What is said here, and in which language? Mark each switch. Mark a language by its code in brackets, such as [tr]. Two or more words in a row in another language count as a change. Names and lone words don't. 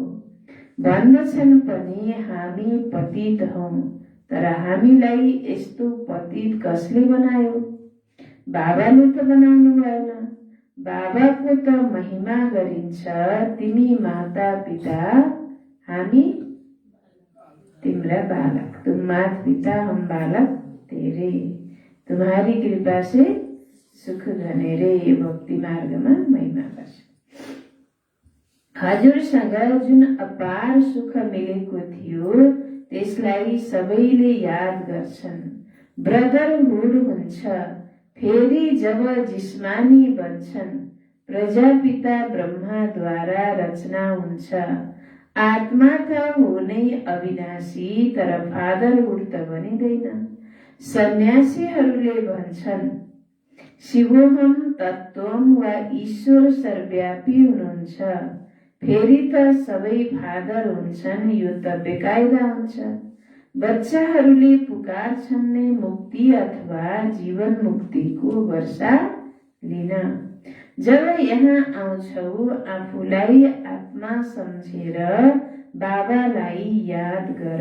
[ne] भन्दछन् पनि हामी पतित हौं, तर हामीलाई यस्तो पतित कसले बनायो? बाबाले त बनाउनु भएन। बाबाको त महिमा गरिन्छ। तिमी माता पिता, हामी तिम्रा बालक। [hi] तुम माता पिता, हम बालक तेरे। तुम्हारी कृपा से सुख घनेरे। [ne] यो भक्ति मार्गमा महिमा गर्छ। हजुरसँग जुन अपार सुख मिलेको थियो, त्यसलाई सबैले याद गर्छन्। ब्रदरहुड हुन्छ। फेरि जब जिस्मानी बन्छन्, प्रजापिता ब्रह्माद्वारा रचना हुन्छ। आत्मा त हो नै अविनाशी, तर फादरहुड त बनिँदैन। सन्यासीहरूले भन्छन् [sa] शिवोहम तत्त्वम [ne] वा ईश्वर सर्वव्यापी हुनुहुन्छ। फेरि त सबै फादर हुन्छन्, यो त बेकायदा हुन्छ। बच्चाहरूले पुकार्छन् नै मुक्ति अथवा जीवन मुक्तिको वर्षा लिन। जब यहाँ आउँछौ, आफूलाई आत्मा सम्झेर बाबालाई याद गर।